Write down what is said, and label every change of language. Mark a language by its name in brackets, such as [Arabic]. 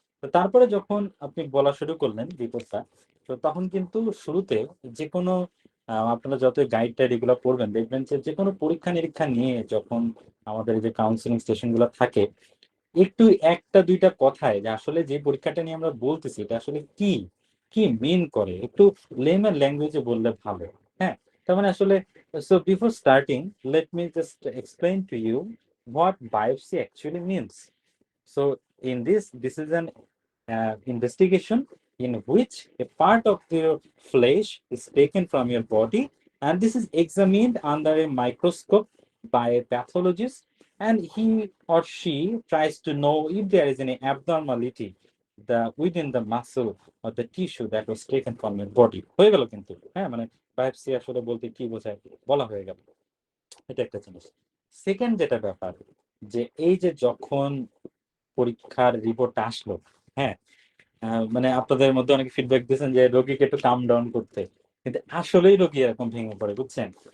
[Bangla] তো তারপরে যখন আপনি বলা শুরু করলেন রিপোর্টটা, তো তখন কিন্তু শুরুতে যে কোনো আপনারা যত গাইড টাইড এগুলো পড়বেন দেখবেন যে যে কোনো পরীক্ষা নিরীক্ষা নিয়ে যখন আমাদের এই যে কাউন্সিলিং স্টেশন গুলো থাকে, একটু একটা দুইটা কথায় যে আসলে যে পরীক্ষাটা নিয়ে আমরা বলতেছি এটা আসলে কি কি মিন করে একটু লেমেন ল্যাঙ্গুয়েজে বললে ভালো। হ্যাঁ, তার মানে আসলে, [English] So before starting let me just explain to you what biopsy actually means. So in this is an investigation in which a part of your flesh is taken from your body, and this is examined under a microscope by a pathologist, and he or she tries to know if there is any abnormality within the muscle or the tissue that was taken from your body. [Bangla] হয়ে গেল কিন্তু। হ্যাঁ, মানে biopsy আসলে বলতে কি বোঝায় বলা হয়ে গেল। এটা একটা জিনিস। সেকেন্ড যেটা ব্যাপার, যে এই যে যখন পরীক্ষার রিপোর্টটা আসলো, হ্যাঁ, মানে আপনাদের মধ্যে অনেকে ফিডব্যাক দিয়েছেন যে রোগীকে একটু কাম ডাউন করতে, কিন্তু আসলেই রোগী এরকম ভেঙে পড়ে, বুঝছেন?